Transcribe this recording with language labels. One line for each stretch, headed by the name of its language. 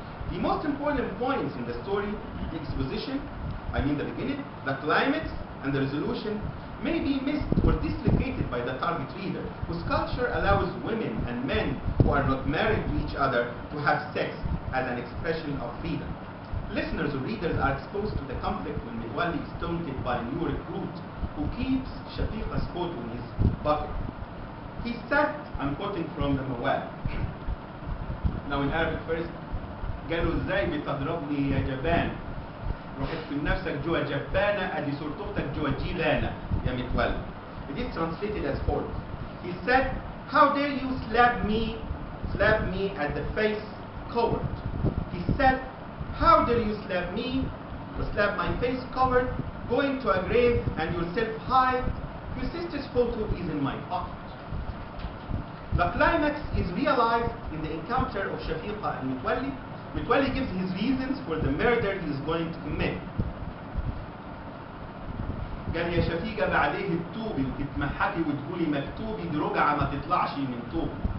English: The most important points in the story, the exposition, the beginning, the climax, and the resolution, may be missed or dislocated by the target reader, whose culture allows women and men who are not married to each other to have sex as an expression of freedom. Listeners or readers are exposed to the conflict when Metwally is taunted by a new recruit who keeps Shafiqa's photo in his pocket. He said, I'm quoting from the Mawwāl. Now in Arabic first,
Arabic: قالوا ازاي بتضربني يا جبان؟ روح اكتب نفسك جوا جبانة ادي صورة اختك جوا جيبانة يا متولي.
English: It is translated as follows. He said, how dare you slap me at the face, coward. He said, how dare you slap me, or slap my face covered, going to a grave and yourself high? Your sister's photo is in my pocket. The climax is realized in the encounter of Shafiqa and Metwally. Metwally gives his reasons for the murder he is going to commit.
Arabic: قال يا شفيقة بعديه التوبي وتتمحكي وتقولي مكتوبي دي رجعة ما تطلعش من توبي.